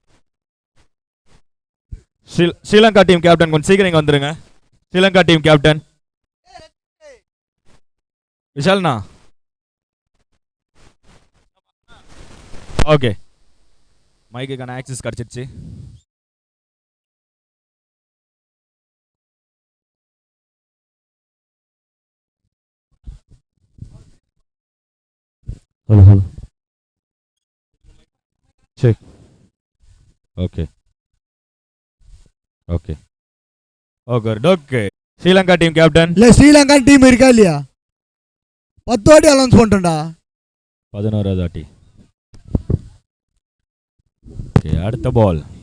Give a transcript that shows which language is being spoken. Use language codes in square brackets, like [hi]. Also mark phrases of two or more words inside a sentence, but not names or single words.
[ta] ஸ்ரீலங்கா [en] team captain [ta] கொஞ்சம் சீக்கிரம் இங்க வந்துருங்க. ஸ்ரீலங்கா [en] team captain [ta] விஷால்ண்ணா. ஓகே, மைக்குக்கான ஆக்சஸ் கிடச்சிருச்சு. [en] Hello, hello. Check. okay okay okay okay. [ta] ஸ்ரீலங்கா [en] team captain. [ta] இல்ல ஸ்ரீலங்கா டீம் இருக்கா இல்லையா? 10 வாட்டி அலௌன்ஸ் பண்ணிட்டேன்டா. 11வது வாட்டி. ஓகே, அடுத்த பால்.